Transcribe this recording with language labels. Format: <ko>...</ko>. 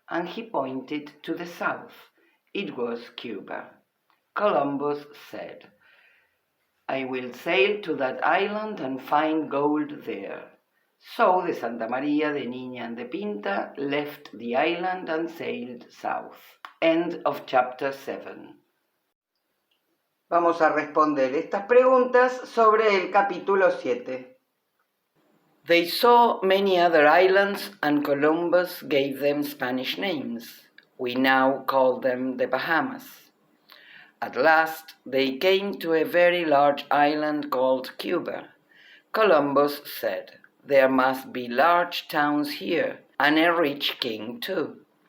<en>And he pointed to the south. It was Cuba. Columbus said, "I will sail to that island and find gold there." So the Santa Maria, the Niña, and the Pinta left the island and sailed south. End of chapter 7.</en> <es>Vamos a responder estas preguntas sobre el capítulo 7.</es> <en>They saw many other islands and Columbus gave them Spanish names. We now call them the Bahamas. At last they came to a very large island called Cuba. Columbus said, "There must be large towns here and a rich king too."</en>